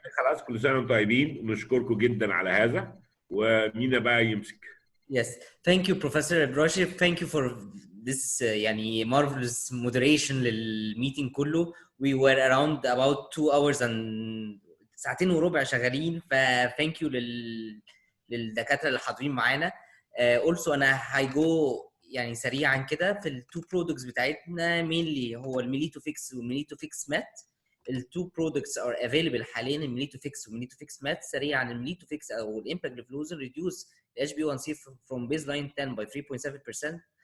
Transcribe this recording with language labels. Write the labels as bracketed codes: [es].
[ar] مينا خلاص، كل سنة وانتم طيبين، ونشكركم جدا على هذا، ومينا بقى يمسك. [en] Yes, thank you, Professor Ibrahim. Thank you for this [ar] يعني [en] marvelous moderation [ar] للميتنج كله. [en] We were around about 2 hours and 2.25 [ar] شغالين. ف [en] thank you [ar] للدكاترة اللي حاضرين معانا. [en] Also [ar] أنا هيجو يعني سريعا كده في ال 2 products بتاعتنا [en] mainly [ar] هو الميليتوفيكس والميليتوفيكس مات. [en] ال 2 products are available [ar] حاليا، [en] الميليتوفيكس والميليتوفيكس مات. [ar] سريعا [en] الميليتوفيكس أو الإمباجليفلوزين reduce HbA1c from baseline 10 by 3.7%.